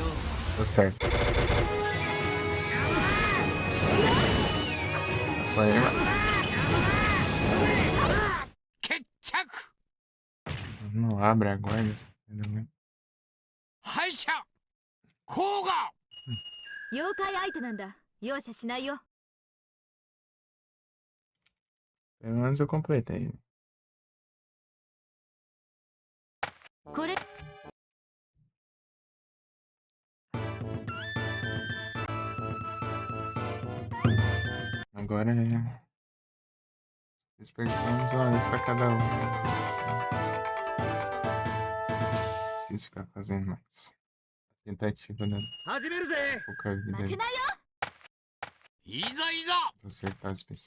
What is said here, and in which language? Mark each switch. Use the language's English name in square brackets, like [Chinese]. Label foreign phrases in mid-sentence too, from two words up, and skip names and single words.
[Portuguese] Tá certo. Vai, mano. [Japanese] 決着 [Portuguese] Não abre a guarda. Entendeu, né? [Japanese] 敗者甲賀妖怪相手なんだ。容赦しないよ。 [Portuguese] Pelo menos eu completei. [Japanese] これ [Portuguese] Agora é. Despertamos uma vez pra cada um. Preciso ficar fazendo mais. Tentativa, né? [Japanese] 始めるぜ。 [Portuguese] Pouca vida [Japanese] 負 [Portuguese] aí [Japanese] けないよ。いざいざ [Portuguese] pra acertar o específico.